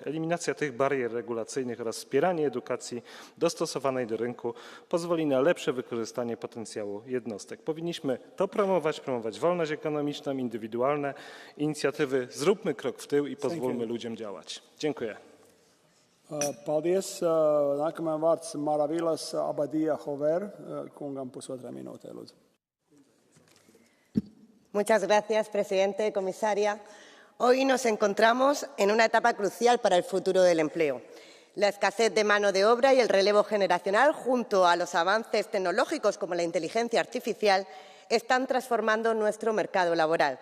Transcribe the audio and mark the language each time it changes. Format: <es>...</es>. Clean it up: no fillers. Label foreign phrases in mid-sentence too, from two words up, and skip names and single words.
<pl>Eliminacja tych barier regulacyjnych oraz wspieranie edukacji dostosowanej do rynku pozwoli na lepsze wykorzystanie potencjału jednostek. Powinniśmy to promować wolność ekonomiczną, indywidualne inicjatywy. Zróbmy krok w tył i pozwólmy ludziom działać. Dziękuję.</pl> <lv>Paldies. Nākamajam vārds Maravilas Abadija Hover, kungam pusotra minūte, lūdzu.</lv> <es>Muchas gracias, presidente, comisaria. Hoy nos encontramos en una etapa crucial para el futuro del empleo. La escasez de mano de obra y el relevo generacional, junto a los avances tecnológicos como la inteligencia artificial, están transformando nuestro mercado laboral.</es>